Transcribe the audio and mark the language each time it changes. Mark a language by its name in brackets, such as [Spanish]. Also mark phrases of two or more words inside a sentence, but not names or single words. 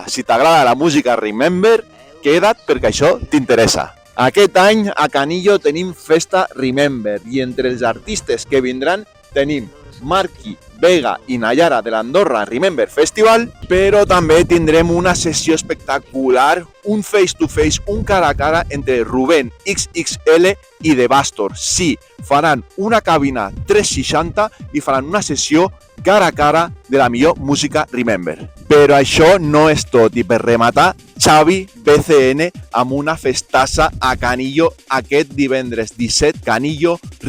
[Catalan] Si t'agrada la música Remember, queda't perquè això t'interessa. Aquest any a Canillo tenim festa Remember i entre els artistes que vindran tenim Marky, Vega i Nayara de l'Andorra Remember Festival, però també tindrem una sessió espectacular, un [English] face-to-face, [Catalan] un cara a cara entre Rubén XXL i The Bastor. Sí, faran una cabina 360 i faran una sessió cara a cara de la millor música Remember. Però això no és tot i per rematar, Xavi BCN amb una festassa a Canillo aquest divendres 17, Canillo Remember.